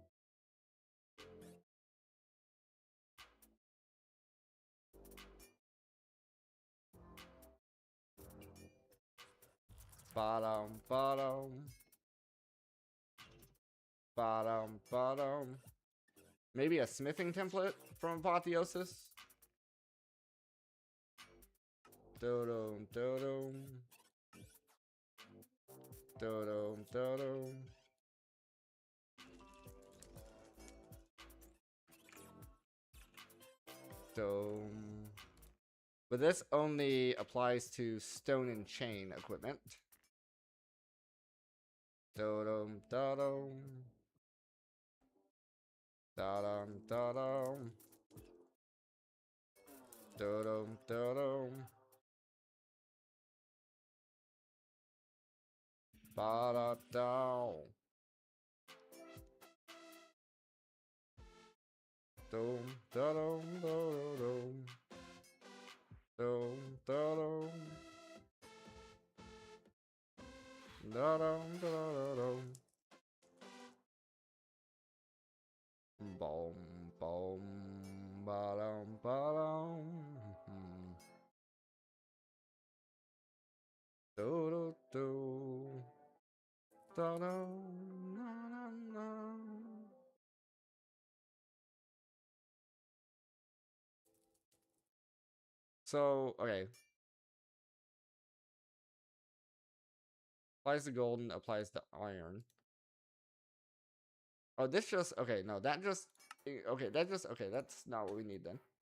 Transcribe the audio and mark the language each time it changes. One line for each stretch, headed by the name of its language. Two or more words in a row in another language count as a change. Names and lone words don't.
English: Bottom. Bottom. Maybe a smithing template from Apotheosis. Dodom, dodom. Dodom, dodom. Dome. But this only applies to stone and chain equipment. Dodom, dodom. Dodom, dodom. Dodom, dodom. Ba-da-down. Dom, da-dom, da-dom. Dom, da-dom. Da-dum, da-da-da-dum. Boom, boom, ba-dum, ba-dum. Do-do-do. Da-dum, na-na-na. So, okay. Applies to golden, applies to iron. Oh, this just, okay, no, that just, okay, that just, okay, that's not what we need then.